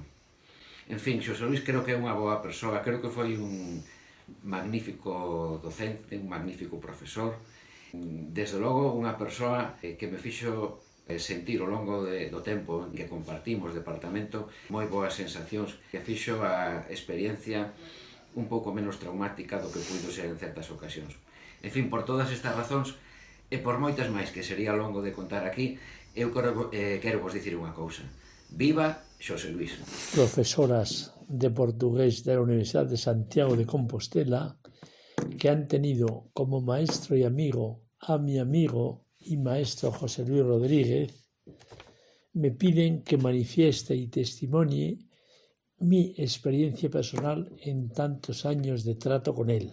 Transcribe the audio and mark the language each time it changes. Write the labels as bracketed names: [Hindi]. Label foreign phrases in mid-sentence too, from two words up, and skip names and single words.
[Galician] En fin, Xosé Luís creo que é unha boa persoa, creo que foi un magnífico docente, un magnífico profesor, desde logo unha persoa que me fixo sentir ao longo do tempo en que compartimos departamento moi boas sensacións que fixo a experiencia un pouco menos traumática do que puido ser en certas ocasións. En fin, por todas estas razóns e por moitas máis que sería longo de contar aquí, eu quero vos dicir unha cousa. Viva Xosé Luís. [Spanish] Profesoras de portugués de la Universidad de Santiago de Compostela que han tenido como maestro y amigo a mi amigo y maestro José Luis Rodríguez, me piden que manifieste y testimonie mi experiencia personal en tantos años de trato con él.